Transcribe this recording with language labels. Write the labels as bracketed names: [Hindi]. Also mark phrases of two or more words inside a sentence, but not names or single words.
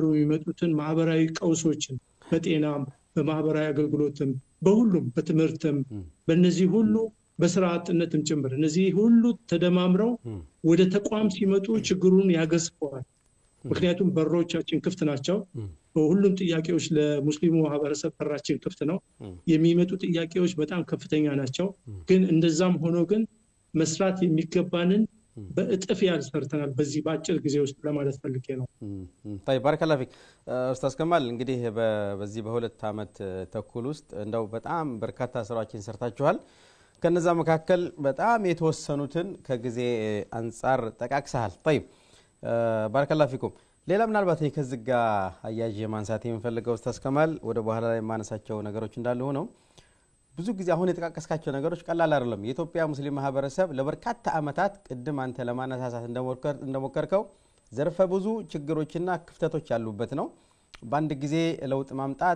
[Amharic] የሚመጡትን ማህበራዊ ቀውሶችን በጤናም በማህበራዊ አገልግሎትም በሁሉም በትምህርትም በእነዚህ ሁሉ በስራ አጥነትም ጭምር እነዚህ ሁሉ ተደማምረው ወደ ተቋም ሲመጡ ችግሩን ያገዝፈዋል። ምክንያቱም በሮቻችን ክፍት ናቸው። ሁሉም ጥያቄዎች ለሙስሊሙ ማህበረሰብ በራችን ክፍት ነው። የሚመጡ ጥያቄዎች በጣም ከፍተኛ ናቸው። ግን እንደዛም ሆኖ ግን መስራት የሚገባንን በእጥፍ ያልሰርተናል በዚህ በአጭር ጊዜ ውስጥ ለማለት ፈልጌ ነው። [Arabic] طيب بارك الله فيك [Amharic] ኡስታዝ ከማል። እንግዲህ በዚህ በሁለት ዓመት ተኩል ውስጥ እንደው በጣም በርካታ ስራዎችን ሰርታችኋል። ከነዛ መካከል በጣም የተወሰኑትን ከጊዜ አንፃር ጠቃቅሰሃል። [Arabic] طيب بارك الله فيكم። [Amharic] ሌላ ምናልባት ከዚህ ጋር አያይዤ ማንሳት የምፈልገው ኡስታዝ ከማል ወደ በኋላ ላይ ማነሳቸው ነገሮች እንዳሉ ሆነው ብዙ ጊዜ አሁን የተቃቀስካቸው ነገሮች ቀላል አይደለም የኢትዮጵያ ሙስሊም ማህበረሰብ ለበርካታ አመታት ቅድም አንተ ለማነሳሳት እንደሞከርከው ዘርፈ ብዙ ችግሮችና ክፍተቶች ያሉበት ነው በአንድ ጊዜ ለውጥ ማምጣት